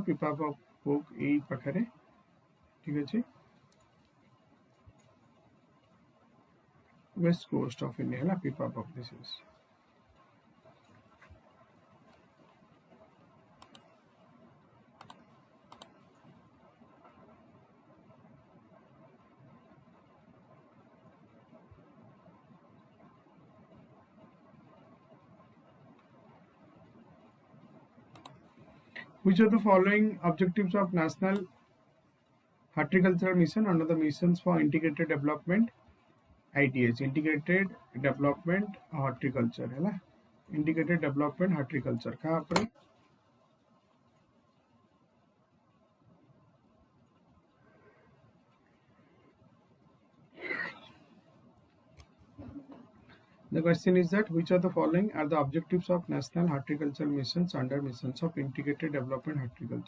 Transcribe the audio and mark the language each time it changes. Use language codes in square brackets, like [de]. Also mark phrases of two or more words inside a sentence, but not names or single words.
[or] Pipavav port ଏଇ ପାଖରେ, ଠିକ ଅଛି, [en] west coast of India. Pipavav, this is. Which of the following objectives of National Horticultural Mission under the Missions for Integrated Development, ITS, Integrated Development Horticulture, Integrated Development Horticulture, [hi] कहाँ पर? [en] The question is that which of the following are the objectives of National Horticultural Missions under Missions of Integrated Development Horticulture?